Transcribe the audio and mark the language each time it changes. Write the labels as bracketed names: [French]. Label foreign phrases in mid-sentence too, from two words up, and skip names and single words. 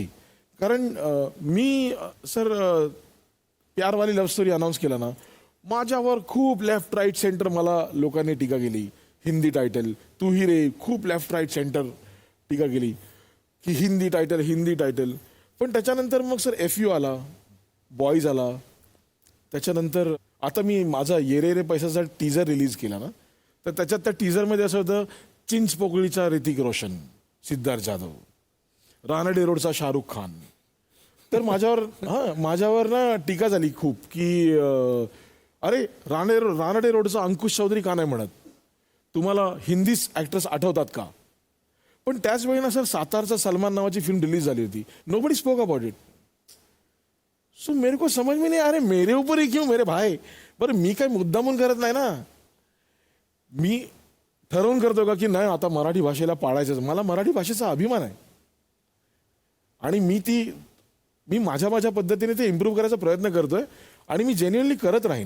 [Marathi] कारण मी सर प्यारवाली [English] love story [Marathi] अनाऊन्स केला ना, माझ्यावर खूप [English] left right center [Marathi] मला लोकांनी टीका केली. हिंदी टायटल तू ही रे, खूप [English] left right center [Marathi] टीका केली की हिंदी टायटल. पण त्याच्यानंतर मग सर FU आला, बॉईज आला, त्याच्यानंतर आता मी माझा ये रे रे पैसाचा टीजर रिलीज केला ना, तर त्याच्यात त्या टीजरमध्ये असं होतं चिंचपोकळीचा ऋतिक रोशन, सिद्धार्थ जाधव, रानडे रोडचा शाहरुख खान. तर माझ्यावर ना टीका झाली खूप की अरे रानडे रोडचा अंकुश चौधरी का नाही म्हणत, तुम्हाला हिंदी ॲक्ट्रेस आठवतात का. पण त्याच वेळी ना सर सातारचा सलमान नावाची फिल्म रिलीज झाली होती, [English] nobody spoke about it. [Hindi] सो मेरे को समझ में नहीं, अरे मेरे ऊपर ही क्यों मेरे भाई. [Marathi] बरं मी काही मुद्दामून करत नाही ना, मी ठरवून करतो का की नाही आता मराठी भाषेला पाळायचं. मला मराठी भाषेचा अभिमान आहे आणि मी माझ्या पद्धतीने ते इम्प्रूव्ह करायचा प्रयत्न करतोय आणि मी जेन्युअनली करत राहीन.